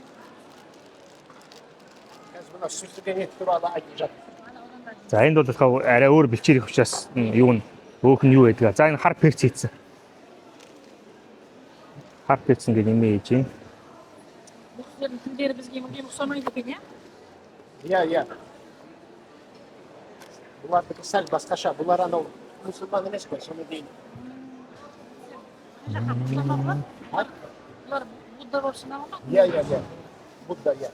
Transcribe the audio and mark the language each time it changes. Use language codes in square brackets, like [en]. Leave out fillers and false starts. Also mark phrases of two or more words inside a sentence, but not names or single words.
[mn] За энд бол болохоор арай өөр бэлчээрийн учраас юу нь өөх нь юу байдаг. За энэ хар перц хийцэн. Хар перц ингээд нэмээ хийж юм. [kk] Тендер бізге мүлдем ұқсамайды екен, Yeah. Бұлардікі сәл басқаша. Бұлар анау мұсылман емес қой, соны дейін. Бұлар Будда болып саналады ма? Yeah. Будда, yeah.